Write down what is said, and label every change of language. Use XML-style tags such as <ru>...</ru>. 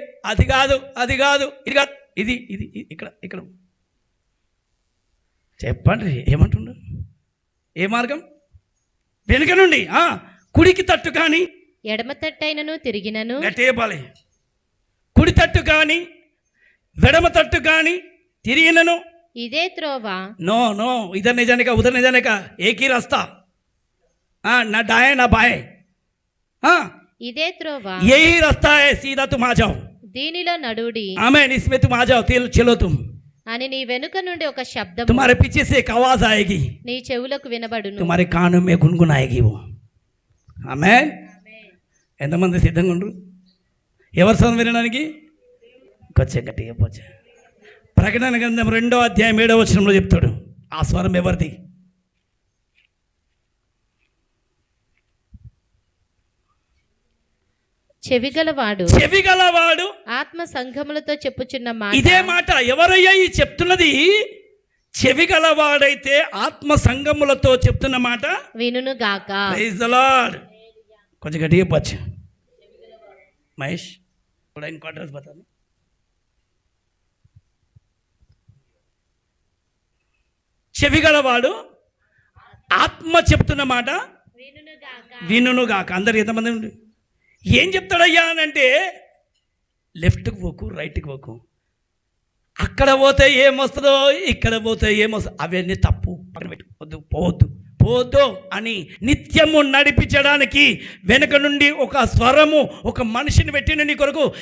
<te>అది కాదు అది కాదు ఇది కాదు ఇది ఇది ఇక్కడ ఇక్కడ చెప్పండి ఏమంటుండు? ఏ మార్గం? వెనుక నుండి కుడికి తట్టు కానీ ఎడమ తట్టైనను తిరిగినను. గట్టేపాలి. కుడి తట్టు కానీ వెడమ తట్టు కానీ తిరిగినను. ఇదే త్రోవ.</te> <hi>नो नो इधर नहीं जाने का उधर नहीं जाने का, एक ही रास्ता. ना दाएं ना बाएं.</hi> <te>ఇదే త్రోవ,</te> <hi>यही रास्ता है, सीधा तुम आ जाओ.</hi> <te>దీనిలో నడుడి.</te> <hi>आमेन. इसमें तुम आ जाओ, चलो तुम.</hi> <te>అని నీ వెనుక నుండి ఒక శబ్దం</te> <hi>तुम्हारे पीछे से एक आवाज आएगी,</hi> <te>నీ చెవులకు వినబడును,</te> <hi>तुम्हारे कानों में गुनगुनाएगी वो.</hi> <te>ఆమేన్. ఎంతమంది సిద్ధంగా ఉండరు? ఎవరి స్వరం వినడానికి? కొంచెం గట్టిగా పోచే. ప్రకటన గ్రంథం 2వ అధ్యాయం 7వ వచనంలో చెప్తాడు ఆ స్వరం ఎవరిది. చెవిగలవాడు ఆత్మ సంఘములతో చెప్పుచున్న మాట. ఇదే మాట ఎవరయ్యా ఈ చెప్తున్నది? చెవిగలవాడైతే ఆత్మ సంఘములతో చెప్తున్న మాట వినును గాక. Praise the lord. కొంచెం గట్టిగా చెప్పచ్చు మహేష్.</te> <hi>थोड़ा इनको एड्रेस बता दें.</hi> <te>చెవి గలవాడు ఆత్మ చెప్తున్న మాట వినుగాక. అందరు ఎంతమంది ఉండి ఏం చెప్తాడయ్యా అని అంటే, లెఫ్ట్కి పోకు, రైట్కి పోకు, అక్కడ పోతే ఏమొస్తుందో, ఇక్కడ పోతే ఏమొస్తుందో, అవన్నీ తప్పు, పక్కన పెట్టు, వద్దు, పోవద్దు అని నిత్యము నడిపించడానికి వెనుక నుండి ఒక స్వరము, ఒక మనిషిని పెట్టిన నీ కొరకు.</te>